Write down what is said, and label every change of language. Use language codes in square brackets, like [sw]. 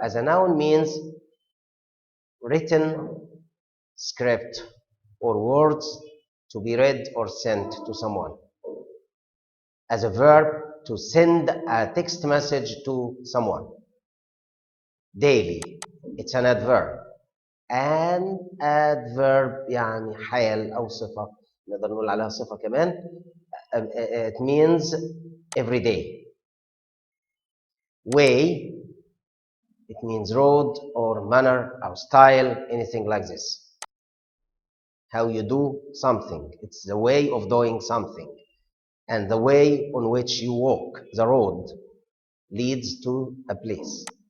[en] As a noun means written script or words to be read or sent to someone. As a verb, to send a text message to someone. Daily, it's an adverb. An adverb [ar] يعني حال أو صفة، نقدر نقول عليها صفة كمان. [en] It means every day. Way, it means road or manner or style, anything like this. How you do something. It's the way of doing something. And the way on which you walk, the road, leads to a place.